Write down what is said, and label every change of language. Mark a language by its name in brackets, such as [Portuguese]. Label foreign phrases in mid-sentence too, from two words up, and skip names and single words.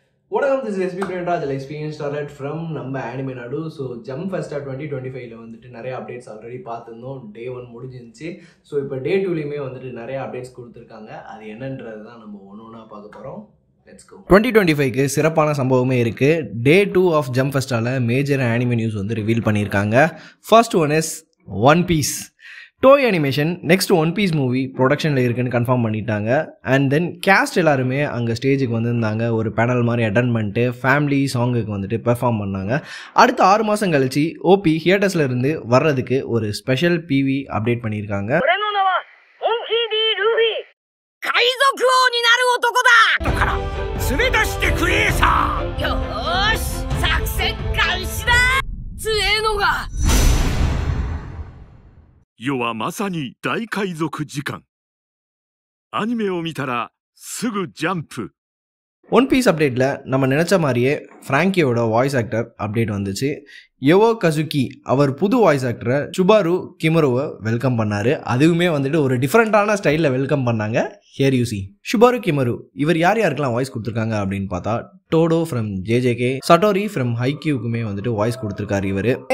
[English] Welcome, this is SB Premraj, the experience started from நம்ம Anime Nadu. [Tamil] So Jump Festa 2025ல வந்துட்டு நிறைய [English] updates already [Tamil] பார்த்துருந்தோம். டே 1 முடிஞ்சிருந்துச்சு. ஸோ இப்போ டே 2லையுமே வந்துட்டு நிறைய அப்டேட்ஸ் கொடுத்துருக்காங்க. அது என்னன்றது தான் நம்ம ஒன்று பார்க்க போகிறோம். [English] Let's go. [Tamil] 2025க்கு சிறப்பான சம்பவமே இருக்குது. [English] day 2 of Jump Festala major anime news [Tamil] வந்து ரிவீல் பண்ணியிருக்காங்க. [English] First one is One Piece. [Tamil] டோய் அனிமேஷன் [English] next One Piece movie productionil [Tamil] இருக்குன்னு கன்ஃபார்ம் பண்ணிட்டாங்க. [English] and then cast [Tamil] எல்லாருமே அங்கே ஸ்டேஜுக்கு வந்திருந்தாங்க. ஒரு பேனல் மாதிரி அட்டன் பண்ணிட்டு [English] family songukku [Tamil] வந்துட்டு பெர்ஃபார்ம் பண்ணாங்க. அடுத்த 6 மாதம் கழிச்சு ஓபி ஹியேட்டர்ஸில் இருந்து வர்றதுக்கு ஒரு [English] special PV update [Tamil] பண்ணியிருக்காங்க. [Japanese] 世はまさに大海賊時間。アニメを見たらすぐジャンプ。 [Tamil] ஒன் பீஸ் அப்டேட்டில் நம்ம நினச்ச மாதிரியே ஃப்ராங்கியோட [English] voice actor update [Tamil] வந்துச்சு. யோவோ கசுகி அவர் புது [English] voice actorai [Tamil] சுபாரு கிமரோவை வெல்கம் பண்ணார். அதுவுமே வந்துட்டு ஒரு [English] differentaana styleil [Tamil] வெல்கம் பண்ணாங்க. [English] Here you see Subaru Kimaru. [Tamil] இவர் யார் யாருக்கெல்லாம் வாய்ஸ் கொடுத்துருக்காங்க அப்படின்னு பார்த்தா [English] Todo from JJK, Satori from Haikyuukkume [Tamil] வந்துட்டு வாய்ஸ் கொடுத்துருக்காரு இவர்.